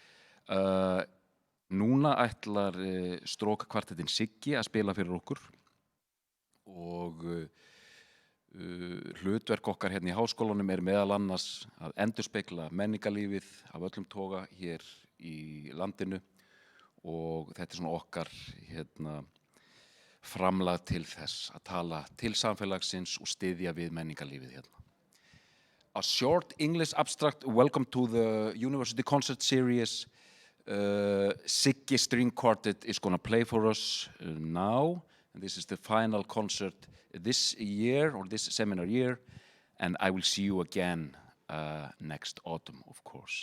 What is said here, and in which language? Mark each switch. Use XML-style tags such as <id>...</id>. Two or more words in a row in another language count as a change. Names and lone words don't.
<is>Núna ætlar strókakvartettinn Siggi að spila fyrir okkur og hlutverk okkar hérna í háskólanum er meðal annars að endurspegla menningarlífið af öllum toga hér í landinu og þetta er svona okkar framlag til þess að tala til samfélagsins og styðja við menningarlífið hérna.</is> <en>A short English abstract welcome to the University Concert Series. Siggi String Quartet is going to play for us now. And this is the final concert this year, or this seminar year. And I will see you again next autumn, of course.</en>